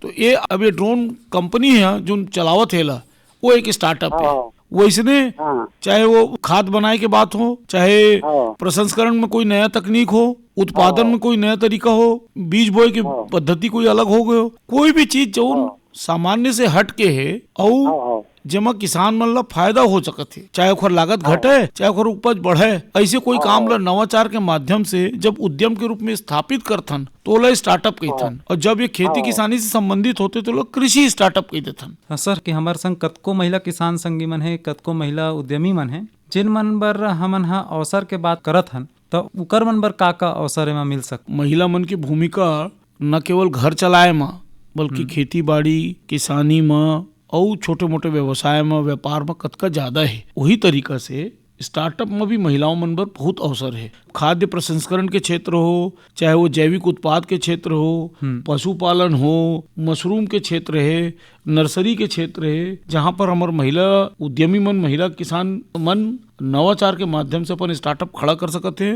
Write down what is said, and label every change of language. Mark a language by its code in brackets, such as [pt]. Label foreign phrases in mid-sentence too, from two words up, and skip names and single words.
[hne] तो ये अब ये [en] drone company [hne] है जो चलावत है वो एक स्टार्टअप है। वो इसने चाहे वो खाद बनाए के बात हो, चाहे प्रसंस्करण में कोई नया तकनीक हो, उत्पादन में कोई नया तरीका हो, बीज बोए की पद्धति कोई अलग हो गयो, कोई भी चीज जो सामान्य से हट के है और जमा किसान मन ला फायदा हो सकत है, चाहे ओखर लागत घटे चाहे ओखर उपज बढ़े। ऐसे कोई काम ला नवाचार के माध्यम से जब उद्यम के रूप में स्थापित करथन तो ओला स्टार्टअप कहथन, और जब ये खेती किसानी से संबंधित होते तो लोग कृषि स्टार्टअप कह देथन। सर कि हमार संग कतको महिला किसान संगी मन है, कतको महिला उद्यमी मन है, जिन मन बर हमन हा अवसर के बात करत हन, तो उकर मन बर का अवसर एमा मिल सक? महिला मन की भूमिका न केवल घर चलाए में बल्कि खेती बाड़ी, किसानी में और छोटे मोटे व्यवसाय में, व्यापार में कतका ज्यादा है। वही तरीका से स्टार्टअप में भी महिलाओं मन पर बहुत अवसर है। खाद्य प्रसंस्करण के क्षेत्र हो, चाहे वो जैविक उत्पाद के क्षेत्र हो, पशुपालन हो, मशरूम के क्षेत्र है, नर्सरी के क्षेत्र है, जहाँ पर हमारे महिला उद्यमी मन, महिला किसान मन नवाचार के माध्यम से अपन स्टार्टअप खड़ा कर सकते हैं।